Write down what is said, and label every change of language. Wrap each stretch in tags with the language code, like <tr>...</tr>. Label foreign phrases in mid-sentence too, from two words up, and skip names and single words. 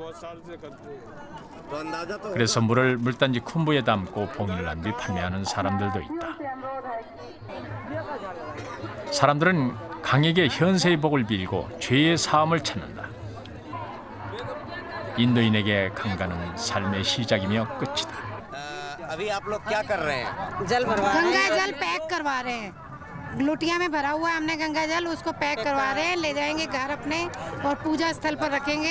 <ko>그래서 물을 물단지 쿰브에 담고 봉인을 한 뒤 판매하는 사람들도 있다. 사람들은 강에게 현세의 복을 빌고 죄의 사함을 찾는다. 인도인에게 강가는 삶의 시작이며 끝이다.</ko> <hi>गंगा जल पैक करवा रहे हैं। लोटिया में भरा हुआ है हमने गंगा जल, उसको पैक करवा रहे हैं, ले जाएंगे घर अपने और पूजा स्थल पर रखेंगे।</hi>